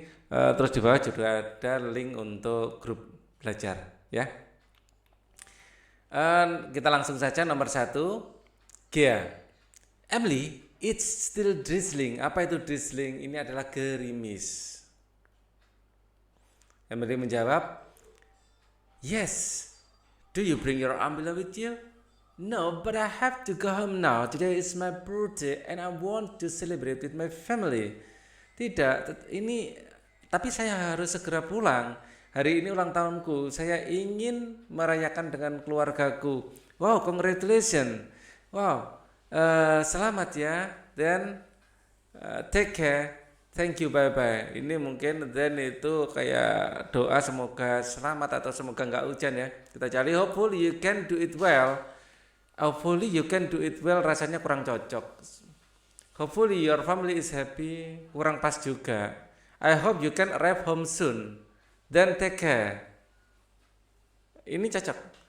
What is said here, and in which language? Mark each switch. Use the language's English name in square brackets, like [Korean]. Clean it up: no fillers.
[Indonesian] Terus di bawah juga ada link untuk grup belajar ya. Kita langsung saja nomor 1. [English] Gia, Emily, it's still drizzling. [Indonesian] Apa itu drizzling? Ini adalah gerimis. Emily menjawab, [English] yes. Do you bring your umbrella with you? No, but I have to go home now. Today is my birthday and I want to celebrate with my family. [Indonesian] Tidak, ini tapi saya harus segera pulang. Hari ini ulang tahunku. Saya ingin merayakan dengan keluargaku. [English] Wow, congratulations. [Indonesian] Wow, selamat ya. Dan [English] take care. Thank you, bye bye. [Indonesian] Ini mungkin then itu kayak doa semoga selamat atau semoga nggak hujan ya. Kita cari [English] hopefully you can do it well. Hopefully you can do it well [Indonesian] rasanya kurang cocok. [English] Hopefully your family is happy [Indonesian] kurang pas juga. [English] I hope you can arrive home soon. Then take care. [Indonesian] Ini cocok.